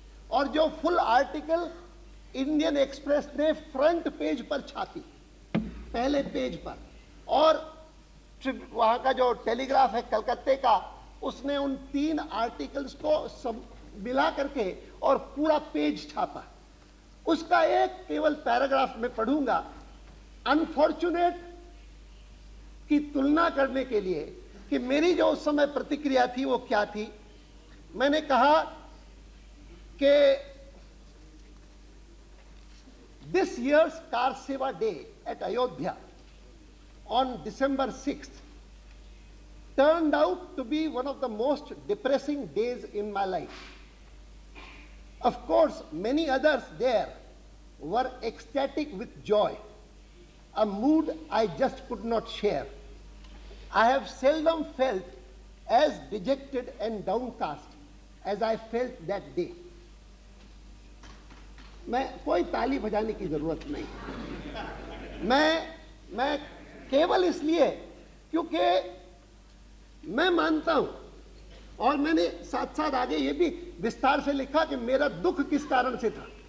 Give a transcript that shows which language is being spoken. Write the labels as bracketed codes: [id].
[hi] और जो full article Indian express ने फ्रंट पेज पर छापी, पहले पेज पर, और वहां का जो टेलीग्राफ है कलकत्ते का, उसने उन 3 आर्टिकल्स को सब मिला करके और पूरा पेज छापा। उसका एक केवल पैराग्राफ में पढ़ूंगा, अनफॉर्चुनेट की तुलना करने के लिए कि मेरी जो उस समय प्रतिक्रिया थी वो क्या थी। मैंने कहा कि [en] This year's kar seva day at Ayodhya on December 6th turned out to be one of the most depressing days in my life. Of course, many others there were ecstatic with joy, a mood I just could not share. I have seldom felt as dejected and downcast as I felt that day. [hi] मैं कोई ताली बजाने की जरूरत नहीं, मैं केवल इसलिए क्योंकि मैं मानता हूं, और मैंने साथ साथ आगे ये भी विस्तार से लिखा कि मेरा दुख किस कारण से था।